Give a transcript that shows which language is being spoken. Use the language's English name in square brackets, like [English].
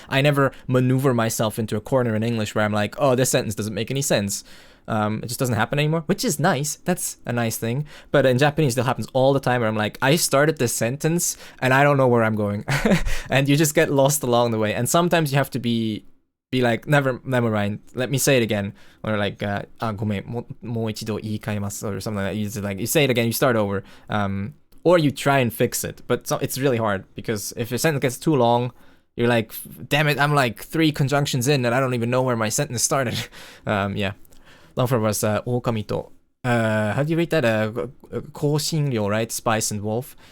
[English] I never maneuver myself into a corner in English where I'm like, oh, this sentence doesn't make any sense. It just doesn't happen anymore, which is nice. That's a nice thing. But in Japanese, it still happens all the time where I'm like, I started this sentence and I don't know where I'm going. And you just get lost along the way. And sometimes you have to be like, never mind, let me say it again. Or like, [Japanese] ごめん、もう一度言い換えます [English] or something like that. You say it again, you start over. Or you try and fix it. But it's really hard because if your sentence gets too long, you're like, damn it, I'm like 3 conjunctions in and I don't even know where my sentence started. Yeah. Long for was 狼と how do you rate that? 香辛料, right? Spice and wolf.